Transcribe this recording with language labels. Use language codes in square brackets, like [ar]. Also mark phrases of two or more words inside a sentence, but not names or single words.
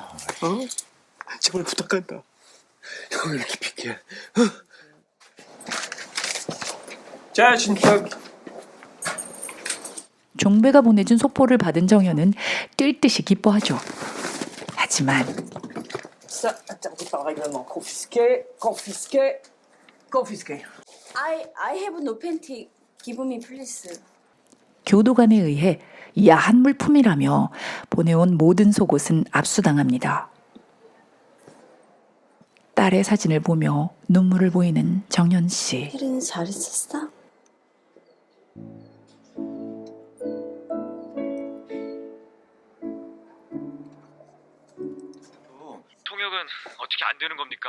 [ko] 어? 제발 부탁한다. 형을 이렇게 픽해. 자 진짜 종배가 보내준 속보를 받은 정효는 뛸 듯이 기뻐하죠. 하지만 [fr] Ça, interdit par règlement. Confisqué, confisqué, confisqué. [en] I have no panty. Give me please. [ko] 교도관에 의해 야한 물품이라며 보내온 모든 속옷은 압수당합니다. 딸의 사진을 보며 눈물을 보이는 정연 씨. 혜린이 잘 있었어? 통역은 어떻게 안 되는 겁니까?